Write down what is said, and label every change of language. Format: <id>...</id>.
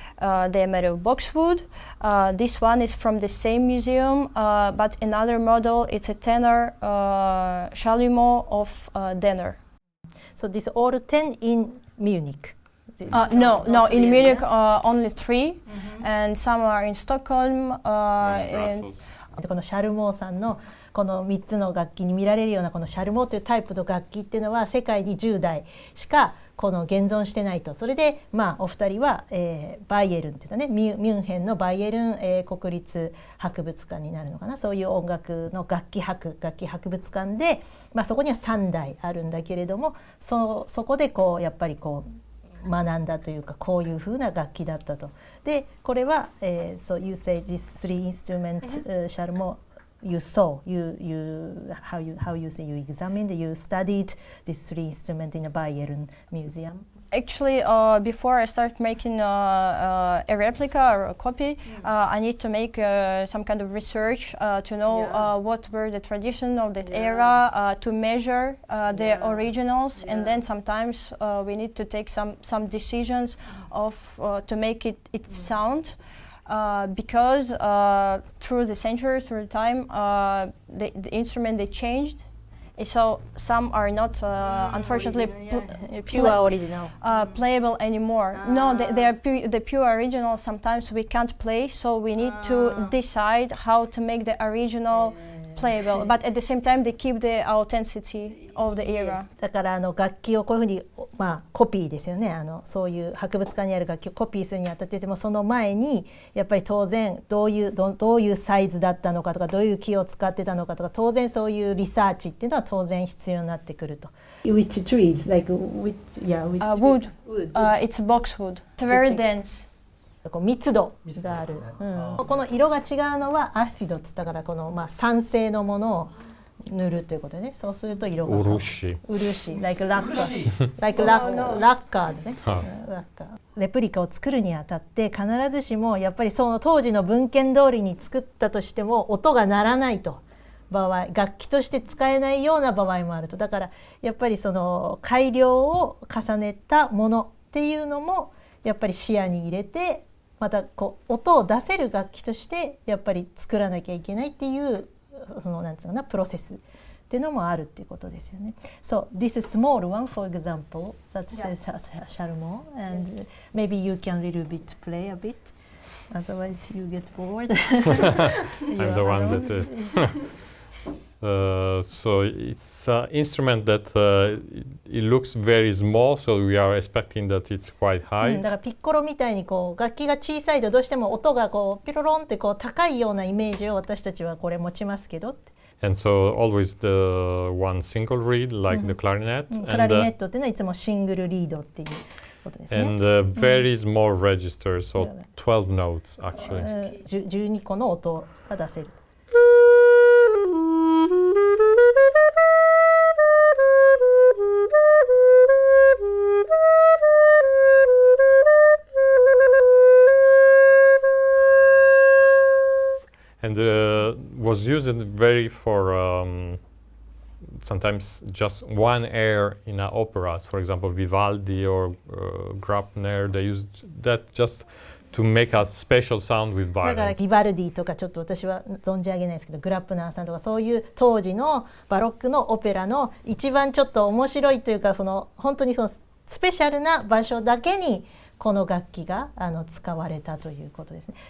<en>They are made of boxwood. This one is from the same museum, but another model, it's a tenor Chalumeau of Denner. So this all 10 in Munich? No, in Munich only 3, and some are in Stockholm. And</en> <ja>このシャルモーさんのこの3つの楽器に見られるようなこのシャルモーというタイプの楽器っていうのは世界に10台しか現存してないと。それでお二人は、バイエルンっていうのね、ミュンヘンのバイエルン、国立博物館になるのかな、そういう音楽の楽器博物館で、そこには3台あるんだけれども、そこでやっぱり学んだというか、こういう風な楽器だったと。でこれは、</ja> <en>So you say these 3 instruments, Chalumeau, you saw, how you say you examined, you studied these 3 instruments in a Bayern museum. Actually, before I start making a replica or a copy, I need to make some kind of research to know what were the traditions of that era, to measure the originals, and then sometimes we need to take some decisions to make it sound. Because through the centuries, through time, the instrument they changed. So some are not, unfortunately, pure original. Playable anymore. No, they are the pure original. Sometimes we can't play, so we need to decide how to make the original playable. But at the same time, they keep the authenticity of the era.</en> <ja>だから楽器をこういうふうに、コピーですよね。そういう博物館にある楽器をコピーするにあたっても、その前にやっぱり当然どういうサイズだったのかとか、どういう木を使ってたのかとか、当然そういうリサーチっていうのは当然必要になってくると。</ja> <en>Which trees? Like which wood. It's boxwood. It's very dense.</en> <ja>密度がある、この色が違うのはアシドっつったからこの酸性のものを塗るということでね。そうすると色が漆 like ラッカー like ラッカーでね、ラッカーレプリカを作るにあたって必ずしもやっぱりその当時の文献通りに作ったとしても音が鳴らないと場合、楽器として使えないような場合もあると。だからやっぱりその改良を重ねたものっていうのもやっぱり視野に入れて、また音を出せる楽器としてやっぱり作らなきゃいけないっていうそのなんていうかなプロセスっていうのもあるっていうことですよね。</ja> <en>So this is small one, for example, that says Chalumeau, and maybe you can little bit play a bit, otherwise you get bored. I'm the one that. So it's an instrument that it looks very small, so we are expecting that it's quite high.</en> <ja>だからピッコロみたいに楽器が小さいとどうしても音がピロロンって高いようなイメージを私たちはこれ持ちますけど。</ja> <en>And so always the one single reed, like the clarinet.</en> <ja>クラリネットっていうのはいつもシングルリードっていうことですね。</ja> <en>And very small registers, so 12 notes actually.</en> <ja>12個の音が出せる。</ja> <en>And was used very for sometimes just one air in an opera. For example, Vivaldi or Grabner, they used that just to make a special sound with violins.</en> <ja>だからビバルディとかちょっと私は存じ上げないですけど、グラップナーさんとかそういう当時のバロックのオペラの一番ちょっと面白いというか、その本当にそのスペシャルな場所だけにこの楽器が使われたということですね。</ja>